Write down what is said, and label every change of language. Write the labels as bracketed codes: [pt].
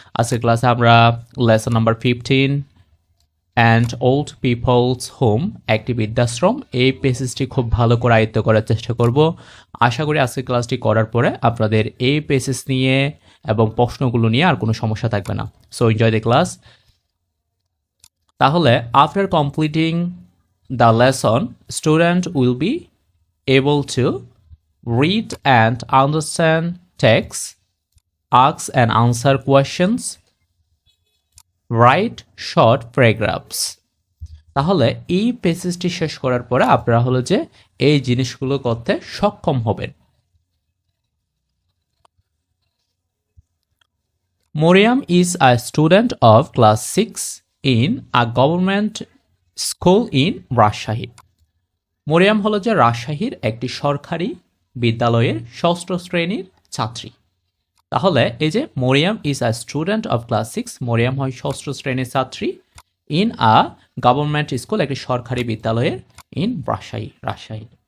[bn] আজকের ক্লাসে আমরা [en] lesson number 15 and old people's home, [bn] একটি বৃদ্ধাশ্রম, এই পেসেজটি খুব ভালো করে আয়ত্ত করার চেষ্টা করব। আশা করি আজকের ক্লাসটি করার পরে আপনাদের এই পেসেজ নিয়ে এবং প্রশ্নগুলো নিয়ে আর কোনো সমস্যা থাকবে না। [en] So enjoy the class. তাহলে after completing the lesson, student will be able to read and understand text, ask and answer questions, write short paragraphs. [bn] তাহলে এই পেসেজটি শেষ করার পরে আপনারা হলো যে এই জিনিসগুলো করতে সক্ষম হবেন। [en] Moriam is a student of class 6 in a government school in Rajshahi. [bn] Mariam হলো যে রাজশাহীর একটি সরকারি বিদ্যালয়ের ষষ্ঠ শ্রেণীর ছাত্রী। তাহলে এই যে [en] Mariam is a student of class 6, [bn] Mariam হয় ষষ্ঠ শ্রেণীর ছাত্রী [en] in a government school, [bn] একটি সরকারি বিদ্যালয়ের, [en] In Rajshahi.